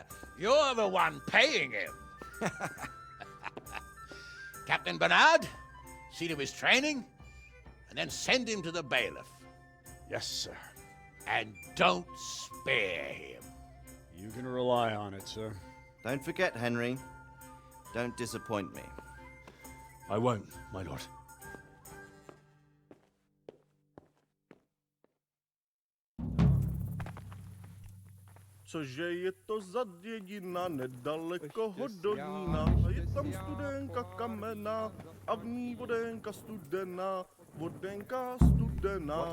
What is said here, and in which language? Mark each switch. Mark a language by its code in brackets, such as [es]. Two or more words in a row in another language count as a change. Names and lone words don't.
[en] You're the one paying him. Captain Bernard, see to his training, and then send him to the bailiff. Yes, sir. And don't spare him. You can rely on it, sir. Don't forget, Henry. Don't disappoint me. I won't, my lord. [cs] Cože je to za dědina nedaleko Hodonína a je tam studenka kamenná a v ní vodenka studená, vodenka studená.